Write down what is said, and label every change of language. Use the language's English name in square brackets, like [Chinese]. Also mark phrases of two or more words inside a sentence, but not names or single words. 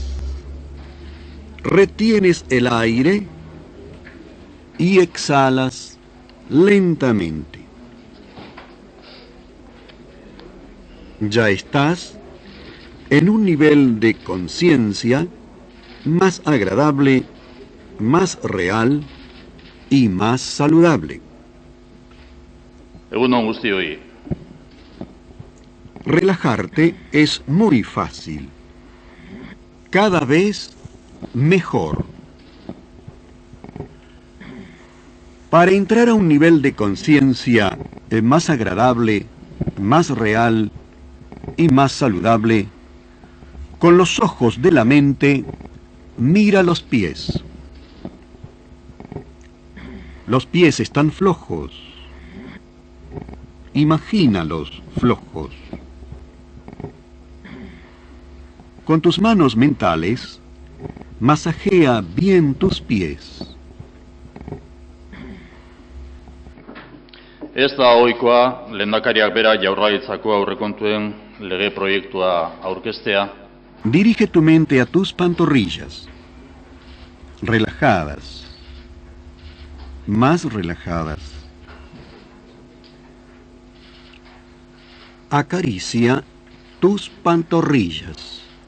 [Spanish] Retienes el aire y exhalas lentamente. Ya estás en un nivel de conciencia más agradable, más real y más saludable. [Basque] Egun on guztioi. [Spanish] Relajarte es muy fácil. Cada vez mejor. Para entrar a un nivel de conciencia más agradable, más real y más saludable, con los ojos de la mente, mira los pies. Los pies están flojos. Imagínalos flojos. Con tus manos mentales, masajea bien tus pies. [Basque] Ez da ohikoa lehendakariak bera Jaurlaritzako aurrekontuen lege proiektua aurkeztea. [Spanish] Dirige tu mente a tus pantorrillas, relajadas, más relajadas. Acaricia tus pantorrillas.